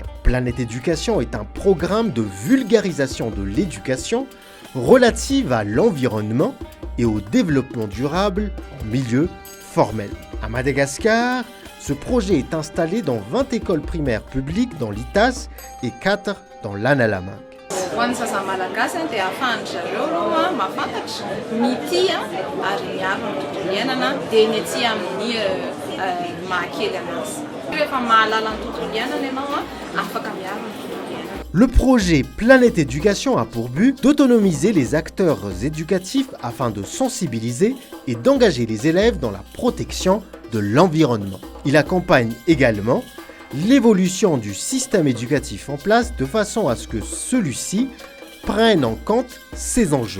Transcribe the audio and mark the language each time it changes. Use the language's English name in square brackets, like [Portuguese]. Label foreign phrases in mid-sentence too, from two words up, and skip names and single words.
[French] Planète Éducation est un programme de vulgarisation de l'éducation relative à l'environnement et au développement durable en milieu formel. À Madagascar, ce projet est installé dans 20 écoles primaires publiques dans l'Itas et 4 dans l'Analamang. [Malagasy] Ho an'ny zaza malagasy dia ahafahany zareo mahafantatra ny tia ary miaro ny tontolo iainana dia ny aty amin'ny mahakely anazy. Rehefa mahalala ny tontolo iainana ianao afaka miaro ny tontolo iainana. [French] Le projet Planète Éducation a pour but d'autonomiser les acteurs éducatifs afin de sensibiliser et d'engager les élèves dans la protection de l'environnement. Il accompagne également l'évolution du système éducatif en place de façon à ce que celui-ci prenne en compte ces enjeux.